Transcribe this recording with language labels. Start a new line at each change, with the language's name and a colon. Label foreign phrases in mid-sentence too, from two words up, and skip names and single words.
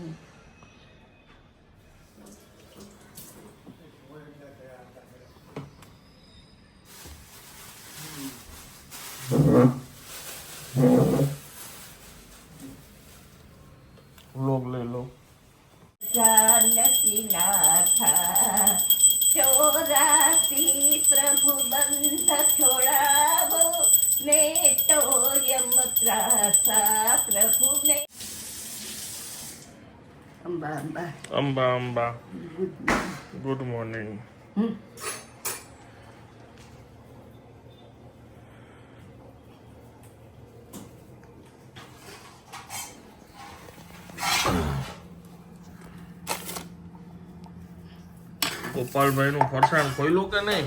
Gujarati: લોગ લઈ લો.
Hindi: जानकी नाथा चोरासी प्रभु बंध छोड़ावो मेटो यम त्रासा प्रभु ने. अंबा अंबा
Gujarati: અંબા અંબા
English: good morning.
Gujarati: ગોપાલભાઈ નું ફરસાણ ખોલ્યું કે નહીં?